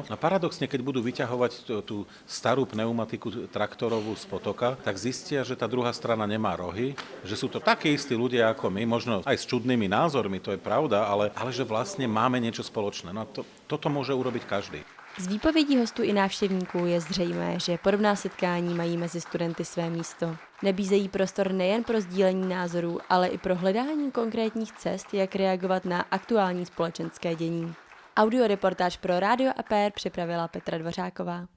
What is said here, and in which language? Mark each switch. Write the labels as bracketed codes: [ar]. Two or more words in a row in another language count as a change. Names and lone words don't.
[sk] No paradoxne, keď budú vyťahovať tú starú pneumatiku traktorovú z potoka, tak zistia, že tá druhá strana nemá rohy, že sú to takí istí ľudia ako my, možno aj s čudnými názormi, to je pravda, ale že vlastne máme niečo spoločné. No toto môže urobiť každý. [cs] Z výpovědí hostů i návštěvníků je zřejmé, že podobná setkání mají mezi studenty své místo. Nabízejí prostor nejen pro sdílení názorů, ale i pro hledání konkrétních cest, jak reagovat na aktuální společenské dění. Audioreportáž pro Rádio APR připravila Petra Dvořáková.